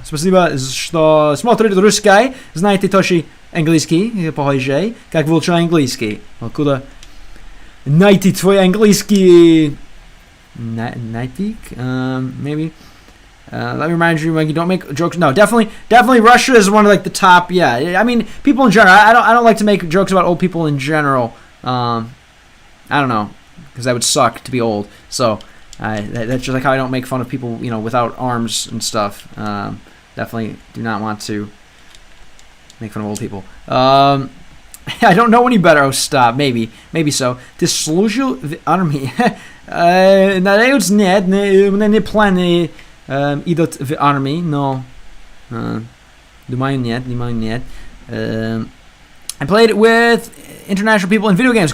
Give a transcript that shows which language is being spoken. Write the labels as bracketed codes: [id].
[ru] Спасибо, что смотрите русский. Знаете тоже английский, похоже. Как выучить английский? Откуда найти твой английский? Найти? [en] Maybe. Let me remind you, like, you don't make jokes. No, definitely Russia is one of like the top. Yeah, I mean, people in general. I don't like to make jokes about old people in general. I don't know, because that would suck to be old. So. That's just like how I don't make fun of people, without arms and stuff. Definitely do not want to make fun of old people. I don't know any better. Oh, stop. Maybe so. [ru] Ты служил в армии? Надеюсь, нет. У меня не планы идут в армии, но думаю, нет. [en] I played with international people in video games.